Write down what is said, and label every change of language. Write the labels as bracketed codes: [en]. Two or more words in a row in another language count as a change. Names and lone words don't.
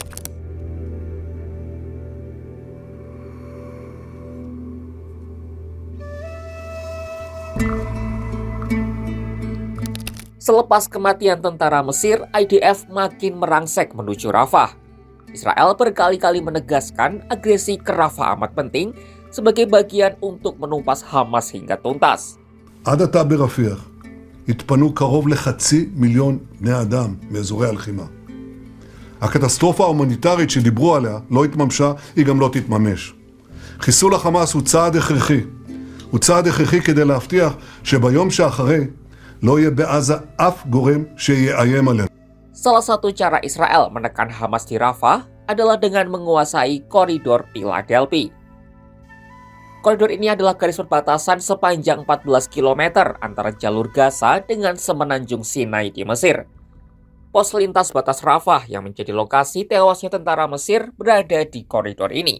[id] Selepas kematian tentara Mesir, IDF makin merangsek menuju Rafah. Israel berkali-kali menegaskan agresi ke Rafah amat penting sebagai bagian untuk menumpas Hamas hingga tuntas. [he] עד עתה ברפיח התפנו קרוב ל500,000 בני אדם מאזורי הלחימה. הקטסטרופה ההומניטרית שדיברו עליה לא התממשה, היא גם לא תתממש. חיסול החמאס הוא צעד הכרחי. הוא צעד הכרחי כדי להבטיח שביום שאחרי לא יהיה בעזה אף גורם שיאיים עלינו. [id] Salah satu cara Israel menekan Hamas di Rafah adalah dengan menguasai koridor Philadelphia. Koridor ini adalah garis perbatasan sepanjang 14 km antara jalur Gaza dengan semenanjung Sinai di Mesir. Pos lintas batas Rafah yang menjadi lokasi tewasnya tentara Mesir berada di koridor ini.